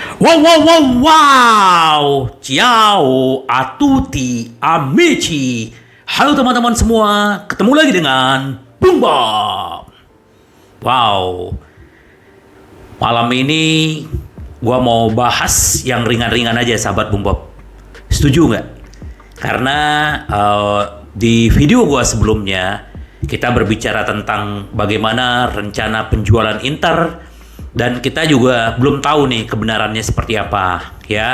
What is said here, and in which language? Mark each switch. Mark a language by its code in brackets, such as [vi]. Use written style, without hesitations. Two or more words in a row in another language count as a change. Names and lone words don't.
[it] Wow, wow, wow, wow. Ciao a tutti amici. [id] Halo teman-teman semua, ketemu lagi dengan Bung Bob. Wow, malam ini gua mau bahas yang ringan-ringan aja, sahabat Bung Bob. Setuju nggak? Karena di video gua sebelumnya kita berbicara tentang bagaimana rencana penjualan Inter, dan kita juga belum tahu nih kebenarannya seperti apa, ya.